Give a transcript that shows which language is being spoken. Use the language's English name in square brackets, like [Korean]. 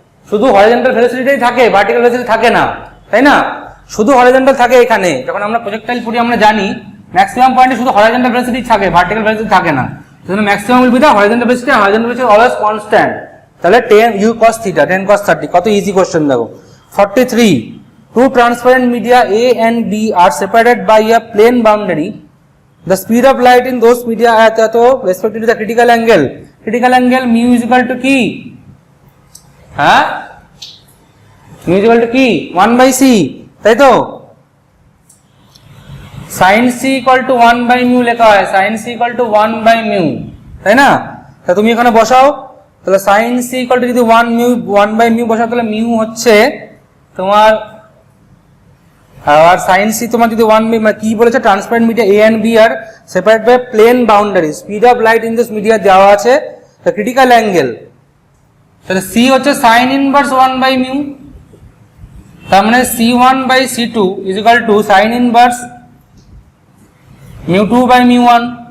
[Bangla] শুধু হরিজন্টাল ভেলোসিটিটাই থাকে, vertical velocity থাকে না, তাই না? শুধু হরিজন্টাল থাকে এখানে, যখন আমরা প্রজেক্টাইল পড়ি আমরা জানি ম্যাক্সিমাম পয়েন্টে শুধু হরিজন্টাল ভেলোসিটি থাকে, ভার্টিক্যাল ভেলোসিটি থাকে না। সেজন্য [English] maximum will be the horizontal velocity, [Bangla] আর horizontal velocity always constant. তাহলে 10 u cos θ, 10 cos 30, কত ইজি কোশ্চেন দেখো। [English] 43, two transparent media A and B are separated by a plane boundary. The speed of light in those media at respective to the critical angle. Critical angle mu is equal to [Bangla] কি? হ্যাঁ, [English] mu is equal to কি? [Bangla] 1/c, তাই তো? sin c equal to 1/mu লেখা হয়, sin c equal to 1/mu, তাই না? তা তুমি এখানে বসাও, তাহলে sin c equal to যদি 1/mu বসাও, তাহলে mu হচ্ছে তোমার, আর sin c তোমার যদি 1 কি বলেছে, transparent media A and B আর separate by plane boundary, speed of light in this media দেওয়া আছে, দ্য ক্রিটিক্যাল অ্যাঙ্গেল, তাহলে c হচ্ছে sin ইনভার্স 1/mu, তার মানে c1/c2 is equal to sin inverse mu2/mu1।